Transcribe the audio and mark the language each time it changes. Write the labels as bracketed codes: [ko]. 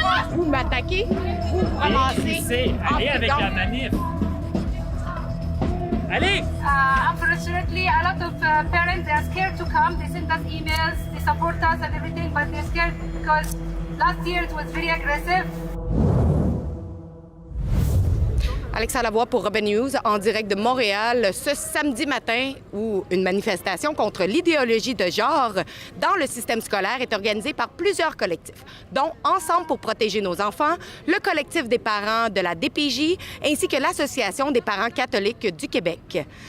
[fr] Vous m'attaquez, vous ramassez. Allez avec la manif. Allez! [en] Unfortunately, a lot of parents are scared to come. They send us emails, they support us and everything, but they're scared because last year it was very aggressive. [fr] Alexa Lavoie pour Rebel News, en direct de Montréal, ce samedi matin où une manifestation contre l'idéologie de genre dans le système scolaire est organisée par plusieurs collectifs, dont Ensemble pour protéger nos enfants, le collectif des parents de la DPJ ainsi que l'Association des parents catholiques du Québec.